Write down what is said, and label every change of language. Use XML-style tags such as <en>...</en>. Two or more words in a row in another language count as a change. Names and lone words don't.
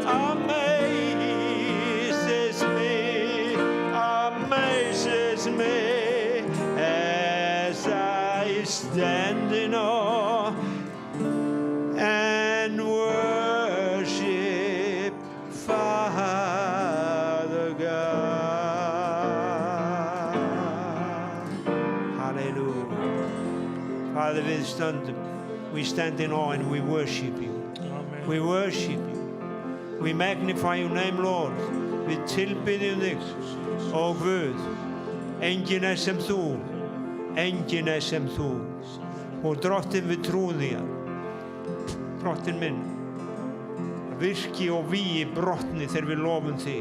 <en>amazes me as I stand in awe and worship Father God. Hallelujah. Father,</en> <is>við stöndum.</is> <en>We stand in awe and we worship you. Amen. We worship you. We magnify your name, Lord.</en> <is>Við tilbiðjum þig, ó Guð. Enginn sem þú, enginn sem þú. Og Drottinn, við trúum því að Drottinn minn, virki og vígi brotni þegar við lofum þig.</is>